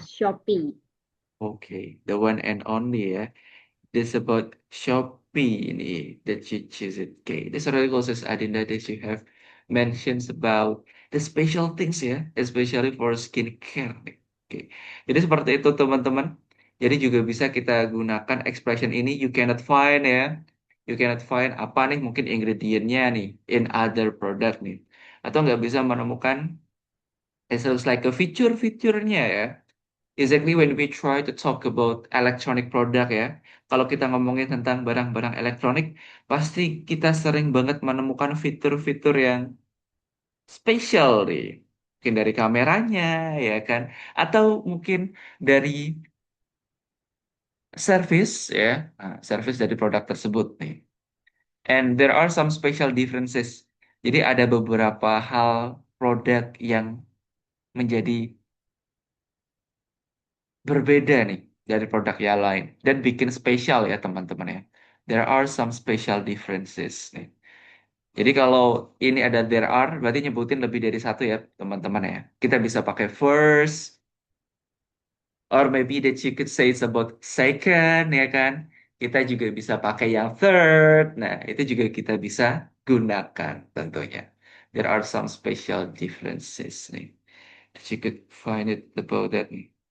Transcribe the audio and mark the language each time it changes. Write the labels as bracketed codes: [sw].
[en] use Shopee. Okay, the one and only ya. This about Shopee ini that you choose it. Okay, this already causes Adinda that you have mentions about the special things ya, especially for skincare nih. [id] Oke, jadi seperti itu teman-teman. Jadi juga bisa kita gunakan expression ini [en] you cannot find [id] ya. [en] You cannot find [id] apa nih mungkin ingredientnya nih [en] in other product [id] nih. Atau nggak bisa menemukan [en] it looks like [id] a feature-featurenya ya. [en] Exactly when we try to talk about electronic product ya. [id] Kalau kita ngomongin tentang barang-barang elektronik, pasti kita sering banget menemukan fitur-fitur yang spesial nih. Mungkin dari kameranya ya kan. Atau mungkin dari service ya. Nah, service dari produk tersebut nih. [en] And there are some special differences. [id] Jadi ada beberapa hal produk yang menjadi berbeda nih dari produk yang lain dan bikin spesial ya teman-teman ya. [en] There are some special differences nih. [id] Jadi kalau ini ada [en] there are [id] berarti nyebutin lebih dari satu ya teman-teman ya. Kita bisa pakai [en] first or maybe that you could say it's about second ya kan. [id] Kita juga bisa pakai yang third. Nah, itu juga kita bisa gunakan tentunya. [en] There are some special differences nih. That you could find it about that nih.